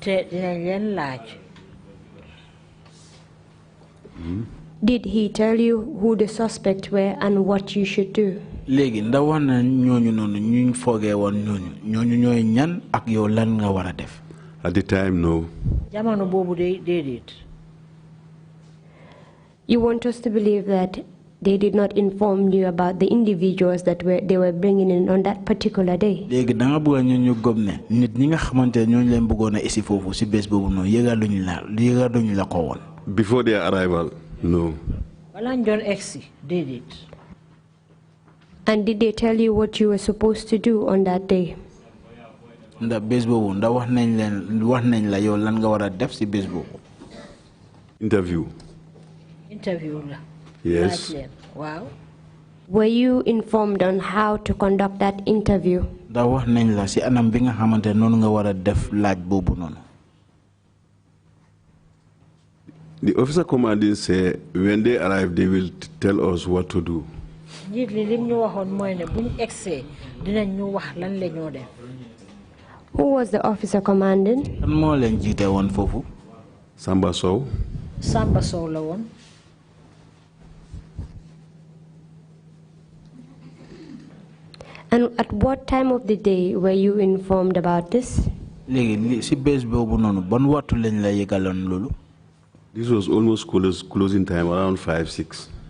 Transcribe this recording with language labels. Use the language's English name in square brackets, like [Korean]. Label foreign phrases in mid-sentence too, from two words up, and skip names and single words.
[English] Did he tell you who the suspects were and what you should do? [Wolof] Léegi ndax wax na ñooñu noonu ñu foogee woon ñooñu ñooy ñan ak yow lan nga war a def. [English] At the time, no. [Wolof] Jamono boobu déedéet. [English] You want us to believe that they did not inform you about the individuals that they were bringing in on that particular day? [Wolof] Léegi da nga bëgg ñu gëm ne nit ñi nga xamante ne ñooñu leen bëggoon a isi foofu si bés boobu noonu yëgaluñu la ko woon. [English] Before their arrival, no. And did they tell you what you were supposed to do on that day? [Wolof] Ndax bés boobu ndax wax nañ la yow lan nga war a def si bés boobu. [English] Interview. La. Yes. Wow. Were you informed on how to conduct that interview? [Wolof] Ndax wax nañ la si anam bi nga xamante noonu nga war a def laaj boobu noonu. [English] The officer commanding said when they arrive, they will tell us what to do. Who was the officer commanding? Samba Sow. [Wolof] Samba Sow la won. [English] And at what time of the day were you informed about this? This was almost closing time, around 5-6.